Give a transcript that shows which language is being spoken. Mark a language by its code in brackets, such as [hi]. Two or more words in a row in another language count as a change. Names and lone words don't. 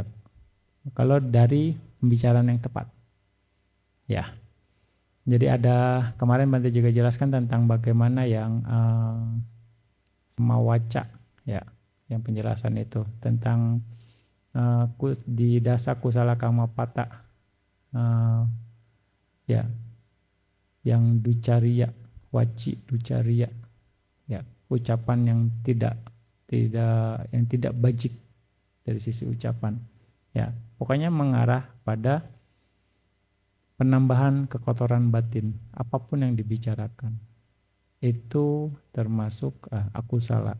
[id] Kalau dari pembicaraan yang tepat. Ya. Jadi ada kemarin Bante juga jelaskan tentang bagaimana yang semawaca ya, yang penjelasan itu tentang di [pi] dasa kusala kamapata [id] ya, yang ducariya, [pi] waci ducariya [id] ya, ucapan yang tidak bajik dari sisi ucapan ya, pokoknya mengarah pada penambahan kekotoran batin apapun yang dibicarakan itu termasuk akusala.